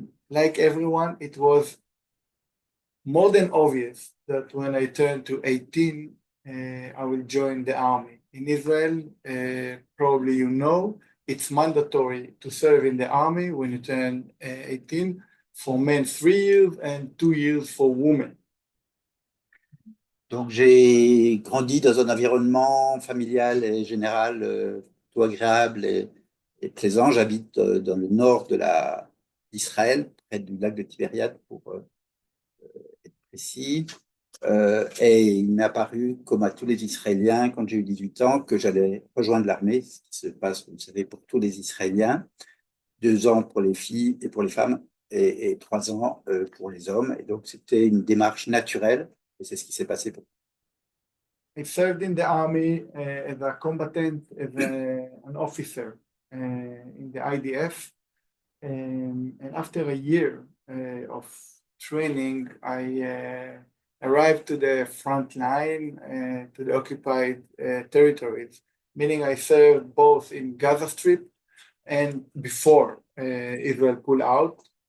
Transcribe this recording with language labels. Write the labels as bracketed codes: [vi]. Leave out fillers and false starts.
[en] Like everyone, it was more than obvious that when I turned to 18, I will join the army. In Israel, probably you know, it's mandatory to serve in the army when you turn 18, for men 3 years and 2 years for women. [fr] Donc, j'ai grandi dans un environnement familial et général plutôt agréable et plaisant. J'habite dans le nord d'Israël, près du lac de Tibériade, pour être précis. Et il m'est apparu, comme à tous les Israéliens, quand j'ai eu 18 ans, que j'allais rejoindre l'armée, ce qui se passe, vous savez, pour tous les Israéliens, 2 ans pour les filles et pour les femmes, et 3 ans pour les hommes. Et donc, c'était une démarche naturelle, et c'est ce qui s'est passé pour moi. [en] I served in the army as a combatant, as an officer in the IDF. And after a year of training, I arrived to the front line, to the occupied territories, meaning I served both in Gaza Strip and before Israel pulled out.